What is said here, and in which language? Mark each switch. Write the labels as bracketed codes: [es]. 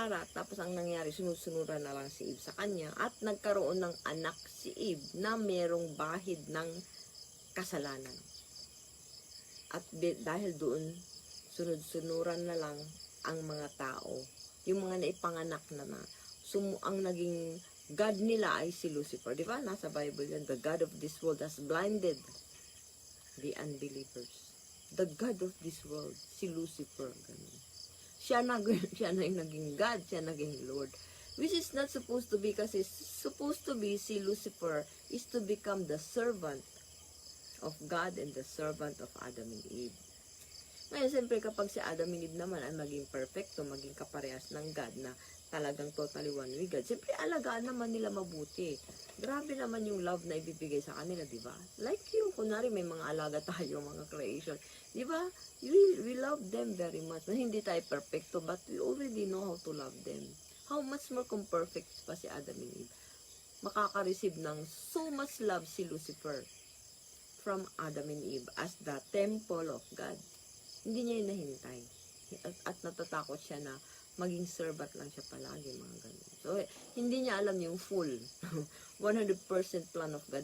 [tl] Tapos ang nangyari, sunod-sunuran na lang si Eve sa kanya at nagkaroon ng anak si Eve na merong bahid ng kasalanan. At dahil doon, sunod-sunuran na lang ang mga tao, yung mga naipanganak na ang naging God nila ay si Lucifer. Di ba? Nasa Bible yan. [en] The God of this world has blinded the unbelievers. The God of this world, [tl] si Lucifer. Ganun. Siya na yung naging God, siya naging Lord. [en] Which is not supposed to be, kasi supposed to be si Lucifer is to become the servant of God and the servant of Adam and Eve. [tl] Ngayon, siyempre kapag si Adam and Eve naman ay maging perfecto, maging kaparehas ng God na talagang [en] totally one with God, [tl] siyempre alagaan naman nila mabuti. Grabe naman yung love na ibibigay sa kanila, di ba? [en] Like you, [tl] kunwari may mga alaga tayo, mga creation, di ba? [en] We love them very much. [tl] Na hindi tayo perfecto, [en] but we already know how to love them. How much more [tl] kung perfect pa si [en] Adam and Eve? [tl] Makaka-receive ng [en] so much love si Lucifer from Adam and Eve as the temple of God. [tl] Hindi niya yun nahintay. At natatakot siya na maging servant lang siya palagi, mga ganun. So, hindi niya alam yung [en] full 100% plan of God.